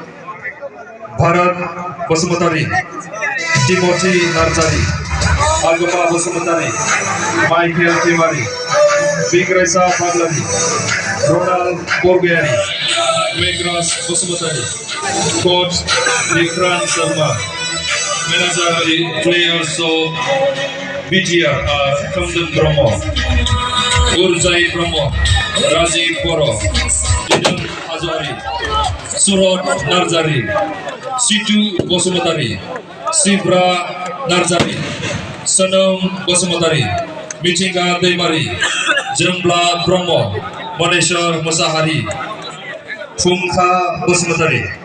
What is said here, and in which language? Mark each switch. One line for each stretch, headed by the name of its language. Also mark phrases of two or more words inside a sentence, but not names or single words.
English: Bharat Bosumatari, Timothy Narzari, Agama Bosumatari, Michael Timari, Vigresa Paglani, Ronald Borgiani, Megras Bosumatari, Coach Vikran Sharma. Manager the players of BTR are Kamdan Brahma, Urjai Brahma, Rajiv Boro, Idam Hazari, Surat Narzari, Situ Bosumatari, Sibra Narzari, Sanam Bosumatari, Michinga Demari, Jambla Brahma, Maneshwar Musahari, Fumkha Bosumatari,